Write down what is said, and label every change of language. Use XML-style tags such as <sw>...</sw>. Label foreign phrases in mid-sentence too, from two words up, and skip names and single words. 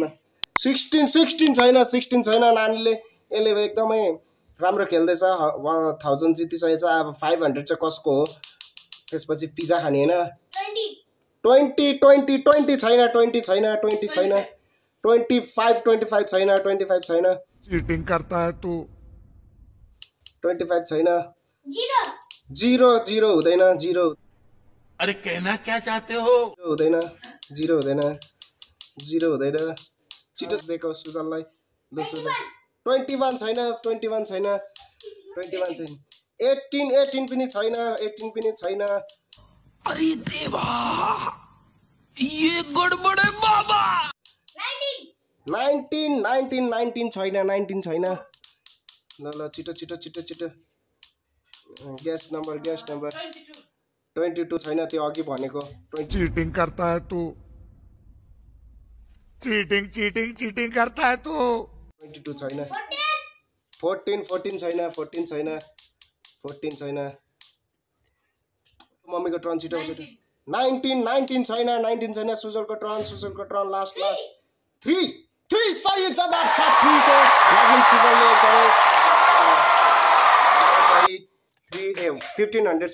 <ne>16 छैन। 16 छैन। नानीले यसले एकदमै राम्रो खेल्दैछ। 1000 जितिसकेको छ। अब 500 चाहिँ कसको हो? त्यसपछि पिज्जा खाने हैन। 20 छैन। 20 छैन। 20 छैन। 25 छैन। 25 छैन।</ne> <hi>चीटिंग करता है तू।</hi> <ne>25 छैन। 0 हुँदैन। 0</ne> <hi>अरे कहना क्या चाहते हो?</hi> <ne>हुँदैन। 0 हुँदैन। 0 हुँदैन। छिटो देखो सुजललाई। ल सुजल 21 छैन। 21 छैन। 21 छैन। 18 पनि छैन। 18 पनि छैन।</ne> <hi>अरे देवा, ये गड़बड़ है बाबा।</hi> <ne>19 छैन। 19 छैन। ल छिटो</ne> <en>guess number</en> <ne>22 छैन त्यो अघि भनेको 20</ne> <hi>चीटिंग करता है तू</hi> <en>cheating cheating cheating</en> <hi>करता है तू</hi> <ne>22 छैन 14 छैन 14 छैन मम्मीको टर्न छिटो 19 छैन सुजलको टर्न लास्ट 3 सही जवाब छ 3 को लागि सुजलले एकदमै 1500</ne>